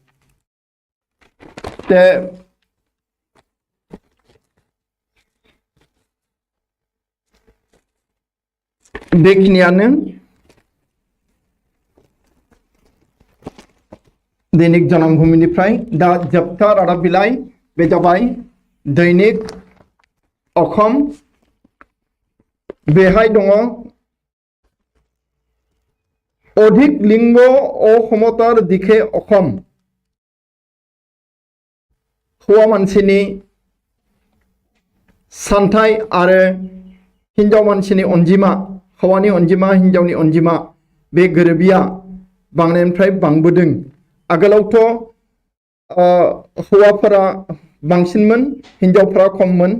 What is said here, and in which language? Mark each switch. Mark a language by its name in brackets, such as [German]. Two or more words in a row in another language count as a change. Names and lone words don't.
[Bodo] बेखिनियानो दैनिक जनमभूमिनिफ्राय दा जोबथा रादाब बिलाइ बे जाबाय दैनिक अखम। बेहाय दङ [Assamese] অধিক লিঙ্গ অসমতার দিশে অসম [Bodo] हौवा मानसिनि सानथाय आरो हिन्जाव मानसिनि अनजिमा हौवानि अनजिमा हिन्जावनि अनजिमा बे गोरोबिया बांनायनिफ्राय बांबोदों। आगोलावथ' हौवाफोरा बांसिनमोन हिन्जावफोरा खममोन।